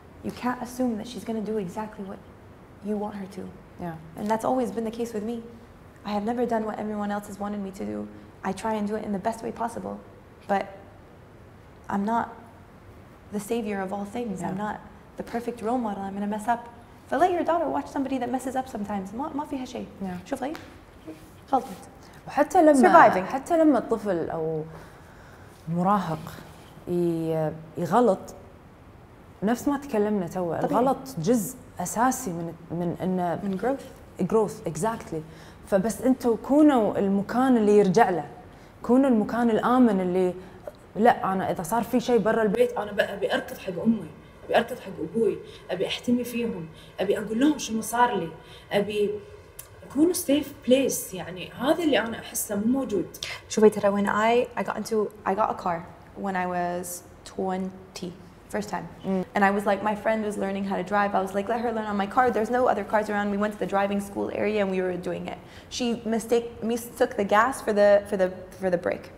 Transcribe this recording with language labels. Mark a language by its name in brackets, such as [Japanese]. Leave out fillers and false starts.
[English] You can't assume that she's going to do exactly what you want her to. And that's always been the case with me. I have never done what everyone else has wanted me to do. I try and do it in the best way possible, but I'm not the savior of all things. I'm not the perfect role model. I'm going to mess up. But let your daughter watch somebody that messes up sometimes. [Arabic] ما فيها شيء. شوف هي غلطت. وحتى لما الطفل أو المراهق يغلط، نفس ما تكلمنا تو، الغلط جزء أساسي من [English] growth exactly. [Arabic] فبس أنتوا كونوا المكان اللي يرجع له، كونوا المكان الآمن اللي لا أنا إذا صار في شيء برا البيت أنا أبي أركض حق أمي، أبي أركض حق أبوي، أبي أحتمي فيهم، أبي أقول لهم شنو صار لي، أبي يكونوا [English] safe place. [Arabic] يعني هذا اللي أنا أحسه مو موجود. شوفي ترى [English] when I got a car when I was 20 first time, and I was like, my friend was learning how to drive. I was like, let her learn on my car. There's no other cars around. We went to the driving school area and we were doing it. She mistook the gas for the brake.